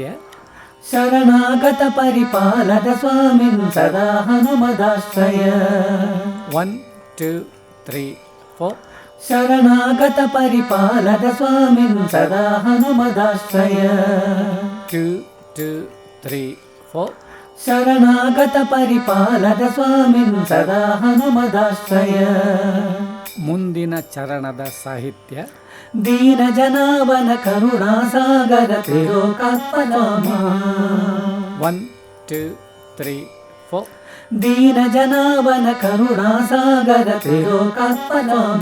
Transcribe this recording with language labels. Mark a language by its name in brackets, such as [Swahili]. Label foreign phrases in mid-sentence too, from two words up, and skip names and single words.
[Sanskrit] ಶರಣಾಗತ ಪರಿಪಾಲಕ ಸ್ವಾಮಿನ್ ಸದಾ ಹನುಮದಾಶ್ರಯ 1 2 3 4 ಶರಣಾಗತ ಪರಿಪಾಲಕ ಸ್ವಾಮಿನ್ ಸದಾ ಹನುಮದಾಶ್ರಯ 2 2 3 4 ಶರಣಾಗತ ಪರಿಪಾಲಕ ಸ್ವಾಮಿನ್ ಸದಾ ಹನುಮದಾಶ್ರಯ [Kannada] ಮುಂದಿನ ಚರಣದ ಸಾಹಿತ್ಯ [Sanskrit] ದೀನ ಜನಾವನ ಕರುಣಾ ಸಾಗರ ತ್ರಿಲೋಕಾತ್ಮನಾಮ 1 2 3 4 ದೀನ ಜನಾವನ ಕರುಣಾ ಸಾಗರ ತ್ರಿಲೋಕಾತ್ಮನಾಮ